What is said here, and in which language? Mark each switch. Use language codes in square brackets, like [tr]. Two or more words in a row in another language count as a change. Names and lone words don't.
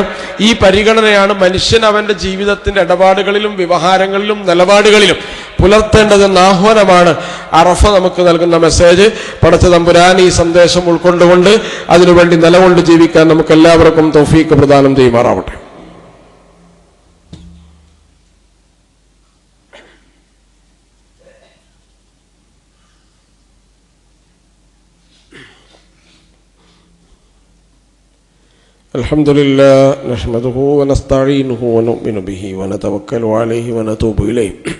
[ml] ഈ പരിഗണനയാണ് മനുഷ്യൻ അവന്റെ ജീവിതത്തിന്റെ ഇടപാടുകളിലും വ്യവഹാരങ്ങളിലും നിലപാടുകളിലും പുലർത്തേണ്ടതെന്ന ആഹ്വാനമാണ് അറഫ നമുക്ക് നൽകുന്ന മെസ്സേജ്. പടച്ച തമ്പുരാൻ ഈ സന്ദേശം ഉൾക്കൊണ്ടുകൊണ്ട് അതിനുവേണ്ടി നിലകൊണ്ട് ജീവിക്കാൻ നമുക്ക് എല്ലാവർക്കും തൗഫീഖ് പ്രദാനം ചെയ്യുമാറാവട്ടെ. [ar] الحمد لله نحمده ونستعينه ونؤمن به ونتوكل عليه ونتوب إليه.